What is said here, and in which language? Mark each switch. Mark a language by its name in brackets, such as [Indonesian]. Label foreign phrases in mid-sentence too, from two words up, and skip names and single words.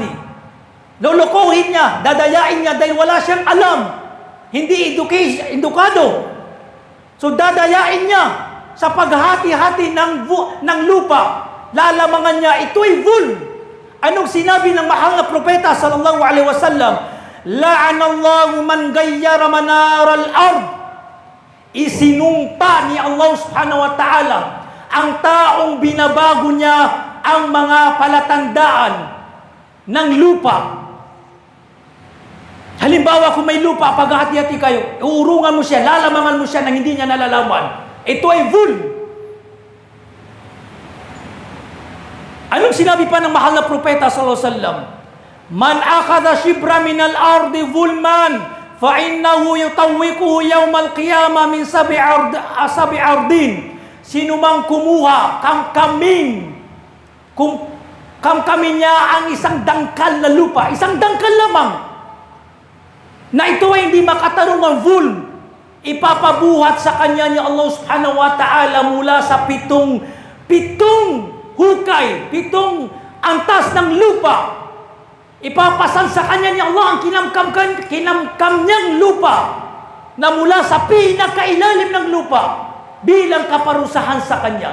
[Filipino] Lolokohin niya, dadayain niya dahil wala siyang alam. Hindi edukado. So dadayain niya sa paghahati-hati ng lupa. Lalamangan niya, ito ay vul. Anong sinabi ng mahal na propeta [Arabic] صلى الله عليه وسلم? لعن الله من غير منار الأرض. [Filipino] isinumpa ni Allah [Arabic] سبحانه وتعالى [Filipino] ang taong binabago niya ang mga palatandaan ng lupa. Halimbawa, kung may lupa, paghahati-hati kayo, uurungan mo siya, lalamangan mo siya nang hindi niya nalalaman. Ito ay vul. Anong sinabi pa ng mahal na propeta [Arabic] صلى الله عليه وسلم? من أخذ شبرا من الأرض ظلما فإنه يطوقه يوم القيامة من سبع أرضين. [Filipino] Sino mang kumuha kamkamin niya ang isang dangkal na lupa, isang dangkal lamang, na ito ay hindi makatarong ang vul, ipapabuhat sa kanya ni Allah [Arabic] سبحانه وتعالى [Filipino] mula sa pitong hukay, pitong antas ng lupa. Ipapasan sa kanya ni Allah ang kinamkam niyang lupa na mula sa pinakailalim ng lupa bilang kaparusahan sa kanya.